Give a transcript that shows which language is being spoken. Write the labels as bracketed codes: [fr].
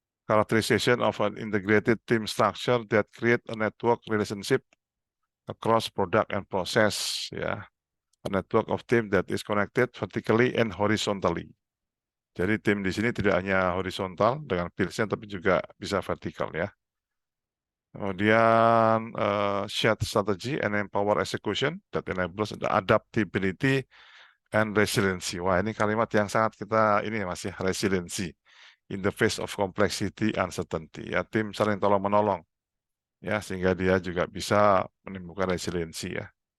[en] Characterization of an integrated team structure that create a network relationship across product and process, ya. A network of team that is connected vertically and horizontally. [id] Jadi tim di sini tidak hanya horizontal dengan peers-nya, tapi juga bisa vertikal ya. [en] Kemudian shared strategy and empower execution that enables the adaptability and resiliency. [id] Wah, ini kalimat yang sangat kita ini masih [en] resiliency in the face of complexity and uncertainty. [id] Ya, tim saling tolong menolong ya, sehingga dia juga bisa menimbulkan resiliensi ya.